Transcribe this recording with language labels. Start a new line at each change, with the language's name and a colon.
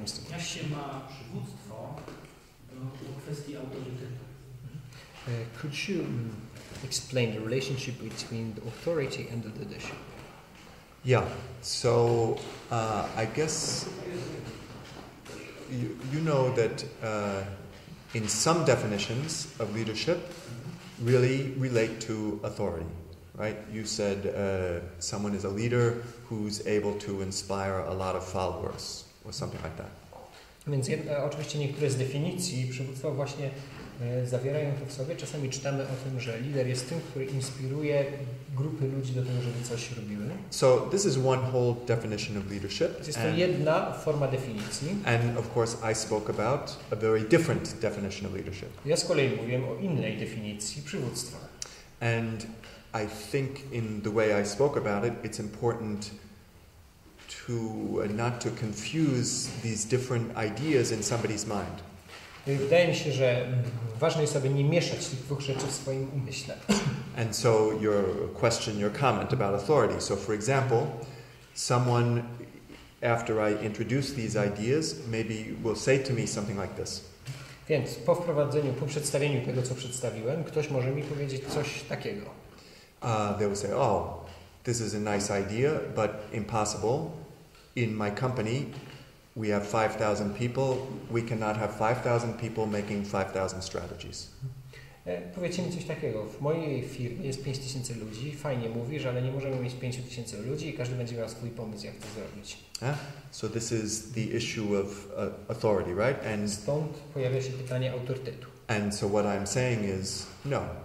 Polish: Jak się ma przywództwo do kwestii autorytetu?
English: Could you explain the relationship between the authority and the leadership? Yeah. So I guess you know that in some definitions of leadership really relate to authority, right? You said someone is a leader who's able to inspire a lot of followers or something like that.
Polish: Więc oczywiście niektóre z definicji przywództwa właśnie zawierają to w sobie. Czasami czytamy o tym, że lider jest tym, który inspiruje grupy ludzi do tego, żeby coś robiły.
English: So this is one whole definition of leadership.
Polish: Jest to jedna forma definicji.
English: And of course I spoke about a very different definition of leadership.
Polish: Ja z kolei mówiłem o innej definicji przywództwa.
English: And I think in the way I spoke about it, it's important to not to confuse these different ideas in somebody's mind.
Polish: Wydaje mi się, że ważne jest, aby nie mieszać tych dwóch rzeczy w swoim umyśle.
English: And so your question, your comment about authority. So for example, someone, after I introduce these ideas, maybe will say to me something like this.
Polish: Więc po wprowadzeniu, po przedstawieniu tego, co przedstawiłem, ktoś może mi powiedzieć coś takiego.
English: They will say, oh, this is a nice idea, but impossible. In my company, we have 5,000 people. We cannot have 5,000 people making 5,000 strategies.
Polish: Powiedzcie mi coś takiego. W mojej firmie jest 5,000 ludzi. Fajnie mówisz, ale nie możemy mieć 5,000 ludzi i każdy będzie miał swój pomysł, jak to zrobić.
English: So this is the issue of authority, right? And
Polish: stąd pojawia się pytanie autorytetu.
English: And so what I'm saying is, no.